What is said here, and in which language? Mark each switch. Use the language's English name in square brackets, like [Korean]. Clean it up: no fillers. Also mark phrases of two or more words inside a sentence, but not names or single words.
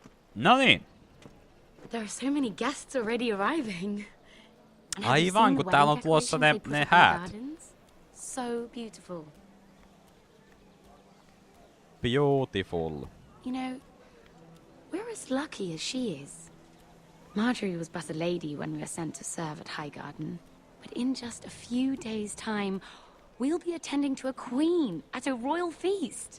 [Finnish] No niin. [English] There are so many guests already arriving. [Finnish] Aivan, kun täällä on tuossa ne häät. [English] So beautiful. Beautiful. You know, we're as lucky as she is. Marjorie was but a lady when we were sent to serve at Highgarden. But in just a few days' time, we'll be attending to a queen at a royal feast.